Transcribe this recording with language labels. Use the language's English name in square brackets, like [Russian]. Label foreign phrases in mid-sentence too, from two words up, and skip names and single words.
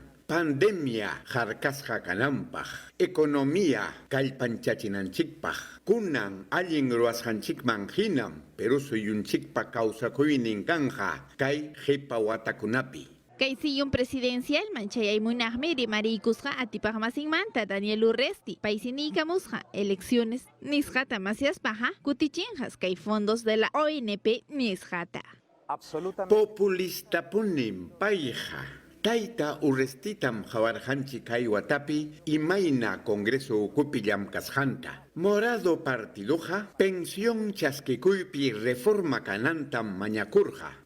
[Quechua] Pandemia harkasqa kananpaq, economía kallpanchachinanchikpaq, kunan allin ruwasqanchikman hinam Perú suyunchikpa kawsakuynin kanja kay hipa watakunapi. Kay [Spanish] sillon presidencial [Quechua] manchayaymunaqmi rimariykusqa atipaqmasinmanta Daniel Urresti, paysiniykamusqa elecciones nisqata masiaspaqa kutichinjas kay [Spanish] fondos de la ONP [Quechua] nisqata. Populista punim payja. Tayta Urrestitam hawarhanchi kay watapi imayna Congreso ukupi llamkasqanta. Morado partiduja pensión chaskikuypi reforma kanantam mañakurja.